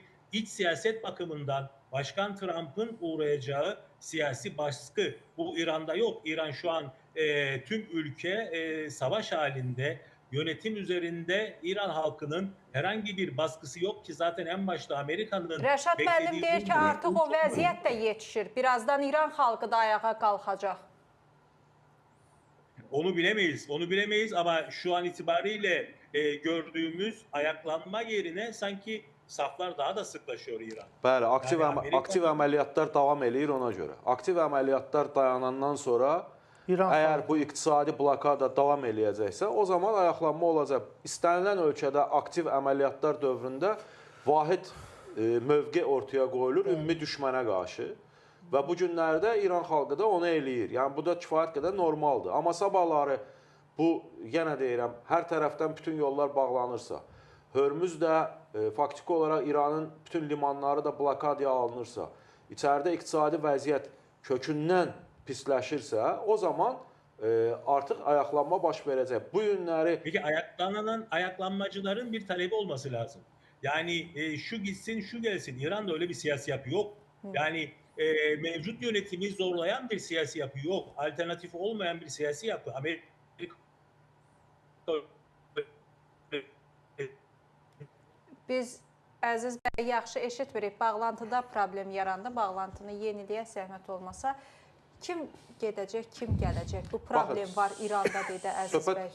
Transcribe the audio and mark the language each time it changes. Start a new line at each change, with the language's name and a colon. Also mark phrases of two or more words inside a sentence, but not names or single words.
Turkish: İç siyaset bakımından Başkan Trump'ın uğrayacağı siyasi baskı. Bu İran'da yok. İran şu an tüm ülke savaş halinde. Yönetim üzerinde İran halkının herhangi bir baskısı yok ki zaten en başta Amerika'nın...
Azerbaijani: Rəşad müəllim deyir ki, artıq o vəziyyət də yetişir. Birazdan İran halkı da ayağa qalxacaq.
Turkish: Onu bilemeyiz. Onu bilemeyiz ama şu an itibariyle gördüğümüz ayaklanma yerine sanki saflar daha da sıklaşıyor İran.
Azerbaijani: Bəli, aktiv
Turkish: Yani
Azerbaijani: əməliyyatlar davam eləyir ona görə. Aktiv əməliyyatlar dayanandan sonra əgər bu iqtisadi blokada davam eləyəcəksə, o zaman ayaqlanma olacaq. İstənilən ölkədə aktiv əməliyyatlar dövründə vahid mövqe ortaya qoyulur ümumi düşmənə qarşı. Və bu günlərdə İran xalqı da onu eləyir. Yəni, bu da kifayət qədər normaldır. Amma sabahları bu, yenə deyirəm, hər tərəfdən bütün yollar bağlanırsa, Hörmüz də faktiki olaraq İranın bütün limanları da blokadaya alınırsa, içəridə iqtisadi vəziyyət kökündən pisləşirsə, o zaman artıq ayaqlanma baş verəcək. Bu günləri...
Turkish: Peki ayaklanmacıların bir talebi olması lazım. Yani şu gitsin, şu gelsin. İran'da öyle bir siyasi yapı yok. Yani mevcut yönetimi zorlayan bir siyasi yapı yok. Alternatif olmayan bir siyasi yapı. Amerika
Azerbaijani: Biz Əziz bəy, yaxşı eşitmirik. Bağlantıda problem yarandı. Bağlantını yeniliyə zəhmət olmasa. Kim gedəcək, kim gələcək? Bu problem var İranda deyə Əziz bəy.